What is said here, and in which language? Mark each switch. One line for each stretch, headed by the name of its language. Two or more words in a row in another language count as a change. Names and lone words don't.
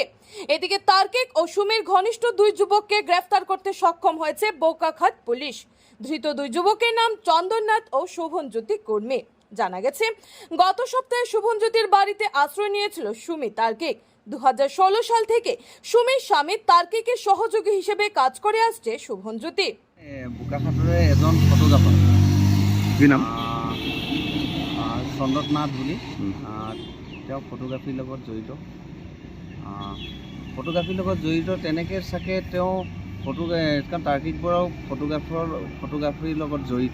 Bangla: এদিকে তার্কিক ও সুমির ঘনিষ্ঠ দুই যুবককে গ্রেফতার করতে সক্ষম হয়েছে বোকাখাত পুলিশ। ধৃত দুই যুবকের নাম চন্দননাথ ও শোভনজ্যোতি কর্মী। জানা গেছে, গত সপ্তাহে শোভনজ্যোতির বাড়িতে আশ্রয় নিয়েছিল সুমি তার্কিক। 2016 সাল থেকে সুমির স্বামী তার্কিকের সহযোগী হিসেবে কাজ করে আসছে শোভনজ্যোতি।
Assamese: বোকাখাতৰে এজন ফটোগ্ৰাফাৰ, কি নাম? চন্দননাথ বুলি। তেওঁ ফটোগ্ৰাফীৰ লগত জড়িত। তেনেকৈ চাগে তেওঁ কাৰণ তাৰ্কিক বৰাও ফটোগ্ৰাফীৰ লগত জড়িত।